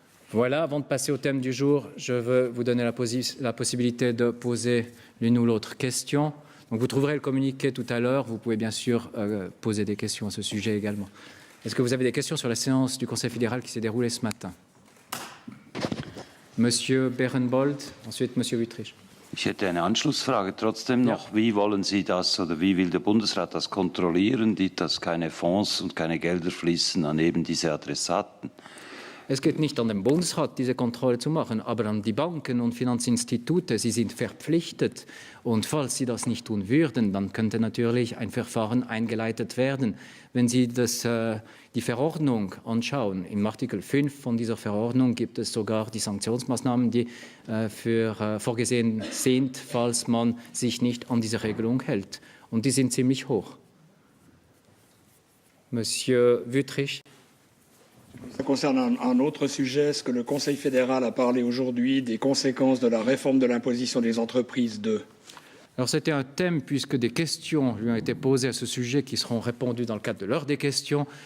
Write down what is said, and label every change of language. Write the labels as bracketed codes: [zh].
[fr] Voilà, avant de passer au thème du jour, je veux vous donner la possibilité de poser l'une ou l'autre question. Donc vous trouverez le communiqué tout à l'heure. Vous pouvez bien sûr poser des questions à ce sujet également. Est-ce que vous avez des questions sur la séance du Conseil fédéral qui s'est déroulée ce matin? Monsieur Berenbold, ensuite Monsieur Wüthrich. [de] Ich hätte eine Anschlussfrage trotzdem noch. Ja. Wie wollen Sie das oder wie will der Bundesrat das kontrollieren, dass keine Fonds und keine Gelder fließen an eben diese Adressaten? Es geht nicht an den Bundesrat, diese Kontrolle zu machen, aber an die Banken und Finanzinstitute. Sie sind verpflichtet. Und falls sie das nicht tun würden, dann könnte natürlich ein Verfahren eingeleitet werden. Wenn Sie die Verordnung anschauen, im Artikel 5 von dieser Verordnung gibt es sogar die Sanktionsmaßnahmen, die vorgesehen sind, falls man sich nicht an diese Regelung hält. Und die sind ziemlich hoch. [fr] Monsieur Wüthrich. Ça concerne un autre sujet. Est-ce que le Conseil fédéral a parlé aujourd'hui des conséquences de la réforme de l'imposition des entreprises Alors c'était un thème puisque des questions lui ont été posées à ce sujet qui seront répondues dans le cadre de l'heure des questions.